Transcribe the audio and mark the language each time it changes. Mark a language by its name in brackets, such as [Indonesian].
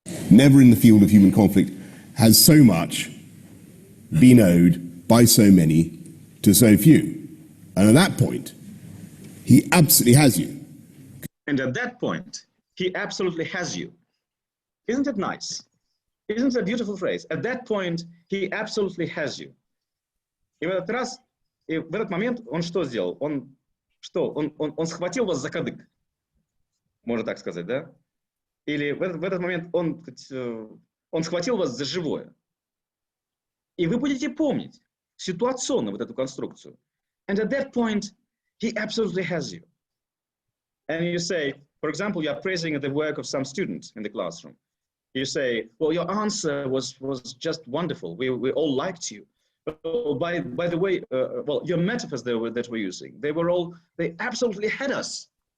[English] Never in the field of human conflict has so much been owed by so many to so few. And at that point, he absolutely has you. And at that point, he absolutely has you. Isn't it nice? Isn't it a beautiful phrase? At that point, he absolutely has you. [Russian] И в этот раз, и в этот момент он что сделал? Он схватил вас за кадык, можно так сказать, да? Или в этот момент он схватил вас за живое. И вы будете помнить ситуационно вот эту конструкцию. [English] And at that point, he absolutely has you. And you say, for example, you are praising the work of some student in the classroom. You say, well, your answer was just wonderful. We all liked you. By the way, well, your metaphors that we're using, they absolutely had us.